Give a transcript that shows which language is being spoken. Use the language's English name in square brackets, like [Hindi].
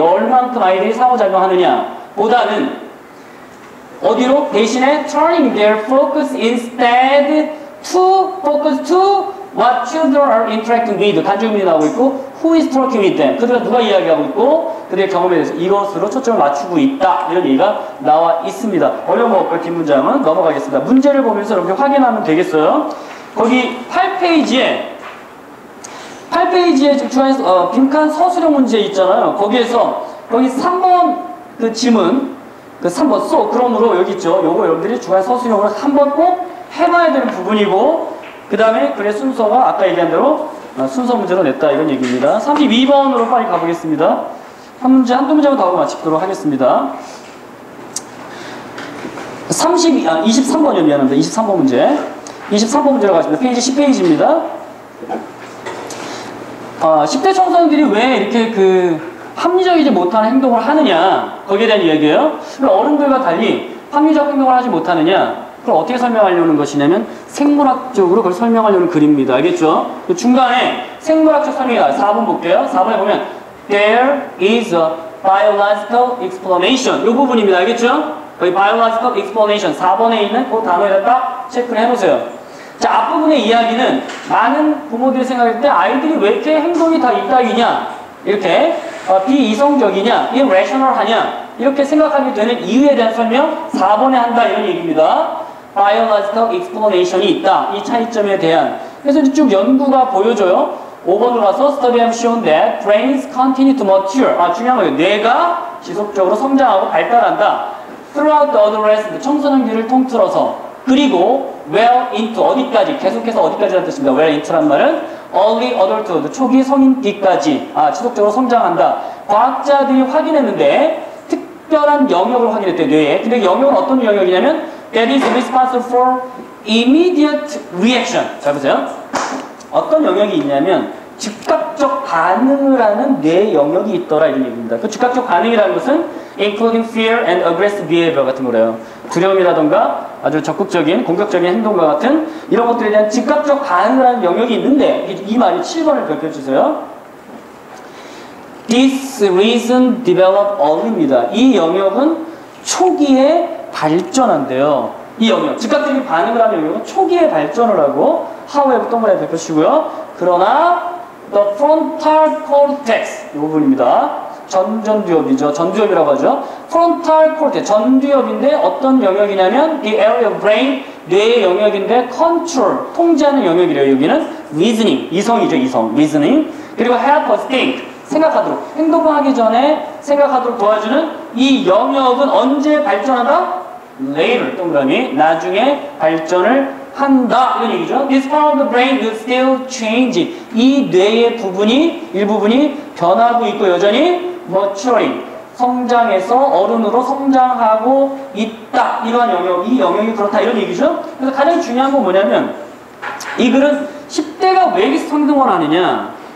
[Korean] 얼만큼 아이들이 상호작용하느냐 보다는 어디로? [English] 대신에 turning their focus instead to focus to what children are interacting with. [Korean] 간접의문이 나오고 있고 [English] who is talking with them. [Korean] 그들과 누가 이야기하고 있고 그들의 경험에 대해서 이것으로 초점을 맞추고 있다. 이런 얘기가 나와 있습니다. 어려운 거 없고 뒷문장은 넘어가겠습니다. 문제를 보면서 이렇게 확인하면 되겠어요. 거기 8페이지에 중간에 빈칸 서술형 문제 있잖아요. 거기에서 거기 3번 그 지문 그 3번 그러므로 여기 있죠. 요거 여러분들이 중간 서술형으로 한번 꼭 해봐야 되는 부분이고 그 다음에 글의 순서가 아까 얘기한 대로 순서 문제로 냈다 이런 얘기입니다. 32번으로 빨리 가보겠습니다. 한 문제, 한두 문제만 더 하고 마치도록 하겠습니다. 23번이요. 미안합니다. 23번 문제. 23번 문제로 가겠습니다. 페이지 10페이지입니다. 10대 청소년들이 왜 이렇게 합리적이지 못한 행동을 하느냐 거기에 대한 이야기예요. 어른들과 달리 합리적 행동을 하지 못하느냐 그걸 어떻게 설명하려는 것이냐면 생물학적으로 그걸 설명하려는 글입니다. 알겠죠? 그 중간에 생물학적 설명이 나와요. 4번 볼게요. 4번에 보면 [English] There is a biological explanation [Korean] 이 부분입니다. 알겠죠? 거기 biological explanation 4번에 있는 그 단어에다 딱 체크를 해놓으세요. 자, 앞부분의 이야기는 많은 부모들이 생각할 때 아이들이 왜 이렇게 행동이 다 이따위냐 이렇게 비이성적이냐 irrational하냐 이렇게 생각하게 되는 이유에 대한 설명 4번에 한다 이런 얘기입니다. biological explanation이 있다. 이 차이점에 대한 그래서 쭉 연구가 보여줘요. 5번으로 가서 [English] study have shown that brains continue to mature [Korean] 중요한 거예요. 뇌가 지속적으로 성장하고 발달한다. [English] throughout the adolescent [Korean] 청소년기를 통틀어서 그리고 well into 어디까지 계속해서 어디까지라는 뜻입니다. well into란 말은 early adulthood 초기 성인기까지 지속적으로 성장한다. 과학자들이 확인했는데 특별한 영역을 확인했대요. 뇌에. 근데 영역은 어떤 영역이냐면 [English] that is responsible for immediate reaction. [Korean] 잘 보세요. 어떤 영역이 있냐면 즉각적 반응을 하는 뇌 영역이 있더라 이런 얘기입니다. 그 즉각적 반응이라는 것은 [English] including fear and aggressive behavior [Korean] 같은 거래요. 두려움이라던가 아주 적극적인 공격적인 행동과 같은 이런 것들에 대한 즉각적 반응을 하는 영역이 있는데 이 말이 7번을 밝혀주세요. [English] This reason develop early입니다. [Korean] 이 영역은 초기에 발전한대요. 이 영역, 즉각적인 반응을 하는 영역은 초기에 발전을 하고 however 동그라미 펴시고요. 그러나 the frontal cortex 이 부분입니다. 전두엽이죠. 전두엽이라고 하죠. frontal cortex 전두엽인데 어떤 영역이냐면 [English] the area of brain [Korean] 뇌의 영역인데 control 통제하는 영역이래요. 여기는 reasoning 이성이죠. 이성 reasoning 그리고 [English] help us think [Korean] 생각하도록 행동하기 전에 생각하도록 도와주는 이 영역은 언제 발전한다? later 동그라미 나중에 발전을 한다 이런 얘기죠. [English] This part of the brain will still change. [Korean] 이 뇌의 부분이 일부분이 변하고 있고 여전히 maturing 성장해서 어른으로 성장하고 있다. 이러한 영역, 이 영역이 그렇다 이런 얘기죠. 그래서 가장 중요한 건 뭐냐면 이 글은 10대가 왜 이렇게 성장을 하느냐?